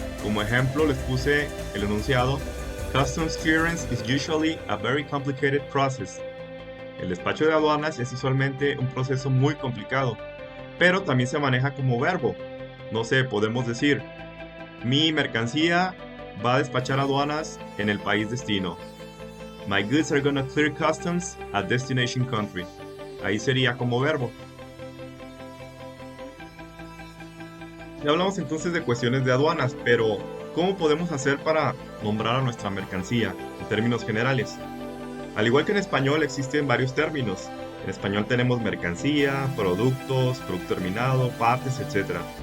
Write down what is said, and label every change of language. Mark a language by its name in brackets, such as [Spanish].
[Spanish] Como ejemplo les puse el enunciado: [English] Customs clearance is usually a very complicated process. [Spanish] El despacho de aduanas es usualmente un proceso muy complicado, pero también se maneja como verbo. No sé, podemos decir, mi mercancía va a despachar aduanas en el país destino. [English] My goods are gonna clear customs at destination country. [Spanish] Ahí sería como verbo. Ya hablamos entonces de cuestiones de aduanas, pero ¿cómo podemos hacer para nombrar a nuestra mercancía en términos generales? Al igual que en español existen varios términos. En español tenemos mercancía, productos, producto terminado, partes, etc.